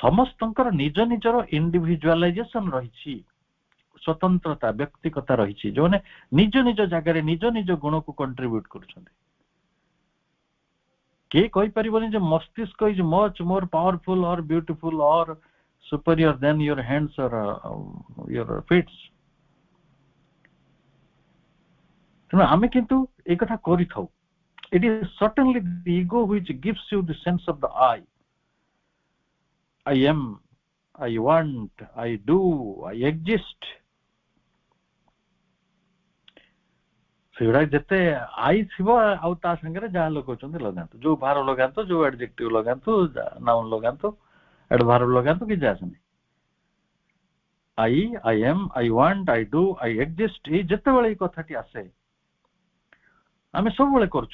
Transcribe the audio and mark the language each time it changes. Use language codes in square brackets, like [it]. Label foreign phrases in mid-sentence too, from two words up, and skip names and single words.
[or] ସମସ୍ତଙ୍କର ନିଜ ନିଜର ଇଣ୍ଡିଭିଜୁଆଲାଇଜେସନ ରହିଛି, ସ୍ୱତନ୍ତ୍ରତା ବ୍ୟକ୍ତିଗତା ରହିଛି, ଯୋଉମାନେ ନିଜ ନିଜ ଜାଗାରେ ନିଜ ନିଜ ଗୁଣକୁ କଣ୍ଟ୍ରିବ୍ୟୁଟ କରୁଛନ୍ତି। କିଏ କହିପାରିବନି ଯେ ମସ୍ତିଷ୍କ [en] is much more powerful or beautiful or superior than your hands or your feet। [or] ତେଣୁ ଆମେ କିନ୍ତୁ এই କଥା କରିଥାଉ। [en] It is certainly the ego which gives you the sense of the I am, I want, I do, I exist। [or] ସେଗୁଡା ଯେତେ ଆଇ ଥିବ ଆଉ ତା ସାଙ୍ଗରେ ଯାହା ଲଗାଉଛନ୍ତି ଲଗାନ୍ତୁ, ଯୋଉ ଭାର ଲଗାନ୍ତୁ, ଯୋଉ ଆଡଜେକ୍ଟିଭ ଲଗାନ୍ତୁ, ନାଉନ ଲଗାନ୍ତୁ, ଆଡଭାର୍ବ ଲଗାନ୍ତୁ, କିଛି ଆସେନି। [en] I am, I want, I do, I exist, [or] ଏଇ ଯେତେବେଳେ ଏଇ କଥାଟି ଆସେ ଆମେ ସବୁବେଳେ କରୁଛୁ।